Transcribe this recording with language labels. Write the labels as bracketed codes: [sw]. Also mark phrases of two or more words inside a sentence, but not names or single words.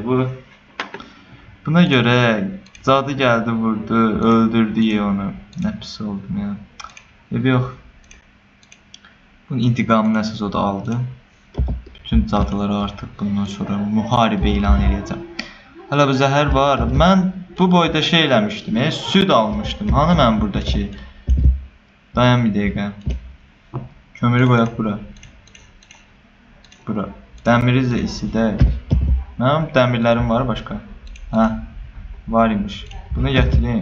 [tr] Buna göre cadı geldi vurdu, öldürdü onu. Ne pis oldum ya. Yok. [az] Bunun intikamını əsas o da aldı. [tr] Bütün cadıları artık bundan sonra muharebe ilan edeceğim. [az] Hala bu zəhər var. Mən bu boyda şey eləmişdim. Süd almışdım. Hani mən buradakı? Dayan bir dəqiqə. Kömürü qoyaq bura. Bura. Dəmiri də isidək. Mənim dəmirlərim var başqa. Hə. Var imiş. Bunu gətireyim.